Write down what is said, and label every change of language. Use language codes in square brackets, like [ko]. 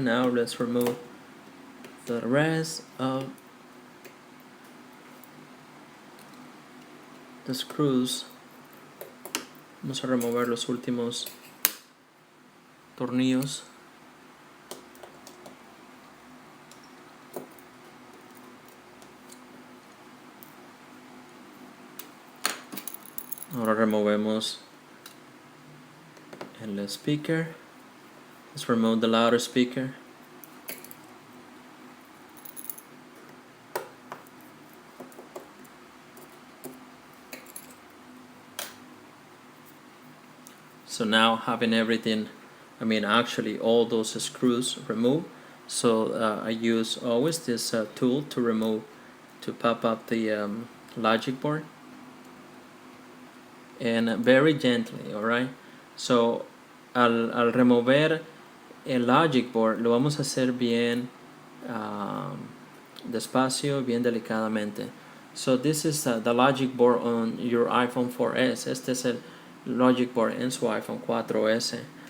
[en] Now let's remove the rest of the screws. [es] Vamos a remover los últimos tornillos. Ahora removemos el speaker. [en] Let's remove the loudspeaker. So now having everything, actually all those screws removed, so I use always this tool to pop up the logic board, and very gently, alright. [es] So al remover el logic board lo vamos a hacer bien despacio, bien delicadamente. [en] So this is the logic board on your iPhone 4S. [es] Este es el logic board en su iPhone 4S.